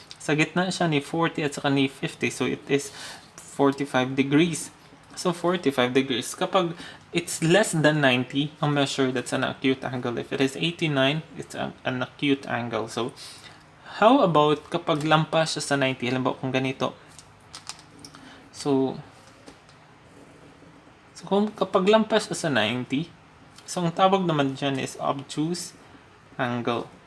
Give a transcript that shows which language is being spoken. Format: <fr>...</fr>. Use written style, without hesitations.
<tl>Sa gitna siya ni 40 at saka ni 50.</tl> <en>So, it is 45 degrees. So, 45 degrees. Kapag it's less than 90, ang measure, that's an acute angle. If it is 89, it's an acute angle. So, how about</en> <tl>kapag lampas siya sa 90? Halimbawa kung ganito. So kung kapag lampas siya sa 90, so ang tawag naman dyan is obtuse angle.</tl>